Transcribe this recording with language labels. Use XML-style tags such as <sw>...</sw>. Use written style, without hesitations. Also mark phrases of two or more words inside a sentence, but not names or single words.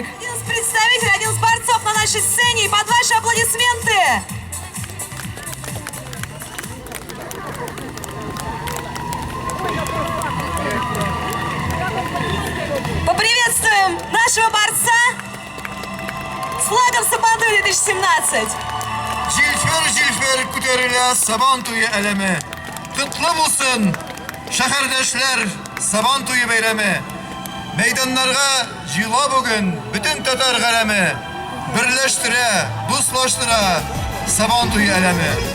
<ru>Один из представителей, один из борцов на нашей сцене. И под ваши аплодисменты. Поприветствуем нашего борца с флагом Сабантуй 2017.</ru> <tt>Cilfer күтәрелә Сабантуй әлеме. Котлы булсын шәһәрдәшләр Сабантуй бәйрәме. Мәйданнарга җыела бүген бөтен татар галәме. Берләштерә, дуслаштыра Сабантуй әлеме.</tt>